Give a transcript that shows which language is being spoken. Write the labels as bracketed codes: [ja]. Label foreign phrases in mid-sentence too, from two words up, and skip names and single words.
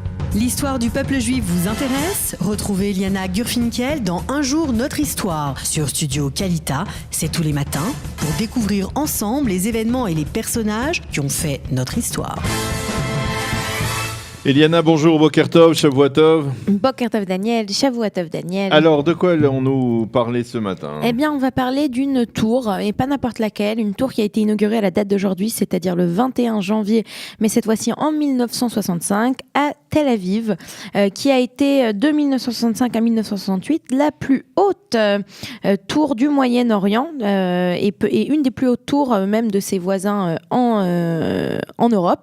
[fr] L'histoire du peuple juif vous intéresse? Retrouvez Liana Gurfinkel dans Un jour notre histoire sur Studio Kalita. C'est tous les matins pour découvrir ensemble les événements et les personnages qui ont fait notre histoire. Eliana, bonjour, [he] בוקר טוב, שבוע טוב. בוקר טוב דניאל, שבוע טוב דניאל. [fr] Alors, de quoi allons-nous parler ce matin? Eh bien, on va parler d'une tour, et pas n'importe laquelle, une tour qui a été inaugurée à la date d'aujourd'hui, c'est-à-dire le 21 janvier, mais cette fois-ci en 1965, à Tel Aviv, qui a été de 1965 à 1968 la plus haute tour du Moyen-Orient, et une des plus hautes tours même de ses voisins en Europe.